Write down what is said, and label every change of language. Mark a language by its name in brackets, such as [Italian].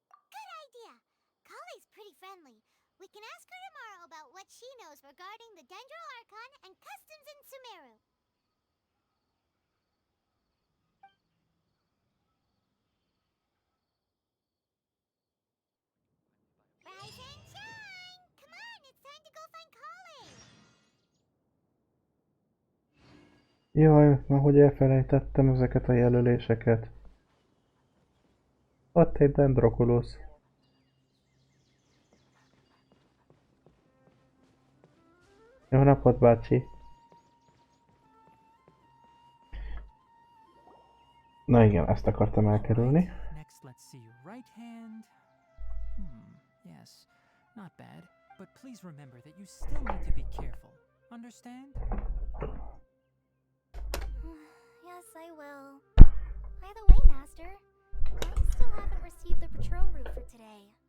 [English] Good idea. Kale's pretty friendly. We can ask her tomorrow about what she knows regarding the Dendro Archon and customs in Sumeru. Rise and shine! Come on, it's time to go find Kale! [Hungarian] Jaj, ma hogy elfelejtettem ezeket a jelöléseket. Ott egy dendrokulusz. Jó napot, bácsi! Na igen, ezt akartam elkerülni. [English] Next, let's see. Right hand. Yes, not bad. But please remember that you still need to be careful. Understand? Yes, I will. By the way, Master, I still haven't received the patrol route for today.